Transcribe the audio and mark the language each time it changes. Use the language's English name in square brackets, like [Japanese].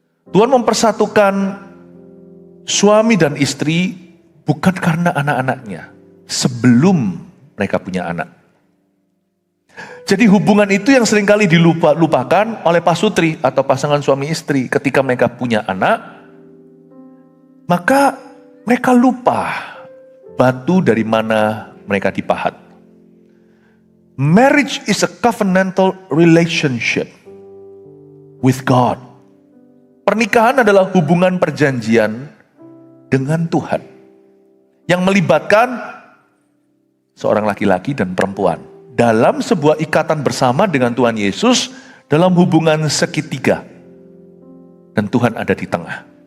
[Indonesian] Tuhan mempersatukan suami dan istri bukan karena anak-anaknya, sebelum mereka punya anak. Jadi hubungan itu yang seringkali dilupakan oleh pasutri atau pasangan suami istri. Ketika mereka punya anak, maka mereka lupa batu dari mana mereka dipahat. [English] Marriage is a covenantal relationship with God. [Indonesian] Pernikahan adalah hubungan perjanjian dengan Tuhan yang melibatkan seorang laki-laki dan perempuan dalam sebuah ikatan bersama dengan Tuhan Yesus dalam hubungan segitiga, dan Tuhan ada di tengah.